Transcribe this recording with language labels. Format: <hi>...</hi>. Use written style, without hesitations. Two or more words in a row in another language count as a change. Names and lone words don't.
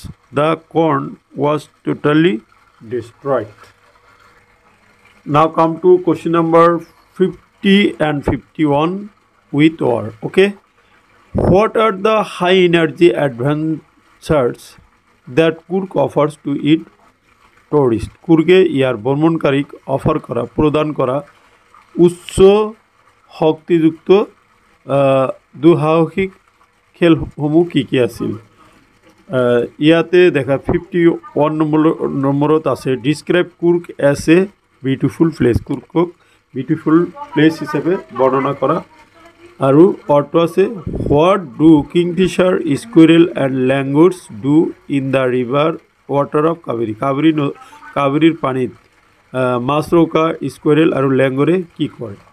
<en>The corn was totally destroyed. Now come to question number 50 and 51 with or. Okay, what are the high energy adventures that Kurk offers to its tourists?</en> <as>কুর্গে ইয়ার ভ্রমণকারীক অফার করা প্রদান করা উচ্চ শক্তিযুক্ত দুঃসাহসিক খেলসমূহ কি কি আছিল ইয়াতে দেখা 51 নম্বৰত আছে</as> <en>describe Coorg as a beautiful place</en> <as>কুৰ্কক</as> <en>beautiful place</en> <as>হিচাপে বৰ্ণনা কৰা আৰু অৰ্থ আছে</as> <en>what do kingfisher squirrel and langurs do in the river water of Kaveri</en> <as>কাবেৰীৰ পানীত মাছৰোকা স্কুইৰেল আৰু লেংগুৰে কি কৰে</as>